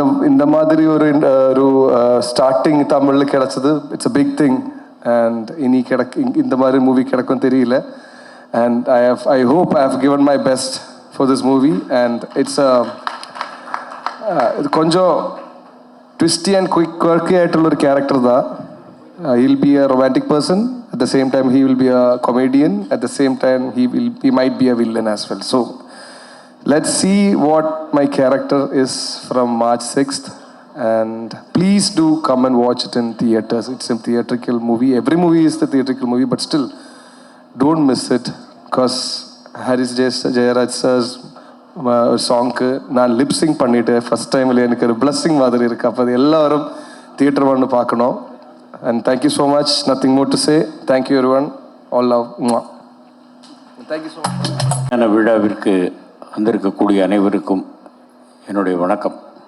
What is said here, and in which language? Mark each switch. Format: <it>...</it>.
<ta>இந்த மாதிரி ஒரு ஸ்டார்டிங் தமிழில் கிடச்சது,</ta> <en>It's a big thing. And</en> <ta>இனி இந்த மாதிரி மூவி கிடைக்கும் தெரியல.</ta> <en>And I hope I have given my best for this movie.</en> <ta>And இது கொஞ்சம் ட்விஸ்டி அண்ட் குவர்க்கி ஆയിട്ടുള്ള ஒரு கேரக்டர் தான்.</ta> <en>He'll be a romantic person, at the same time he will be a comedian, at the same time he might be a villain as well. So let's see what my character is from March 6th, and please do come and watch it in theaters. It's a theatrical movie. Every movie is the theatrical movie, but still don't miss it, because Haris Jayaraj sir's song</en> <ta>நான் lip Singh பண்ணிட்டேன் first டைமில். எனக்கு ஒரு blessing மாதிரி இருக்குது. அப்போ அது எல்லாரும் தியேட்டர் வந்து பார்க்கணும்.</ta> <en>And thank you so much. Nothing more to say. Thank you everyone. All love. Thank you so much.</en> <ta>இந்த விழாவிற்கு வந்திருக்கக்கூடிய அனைவருக்கும் என்னுடைய வணக்கம்.</ta>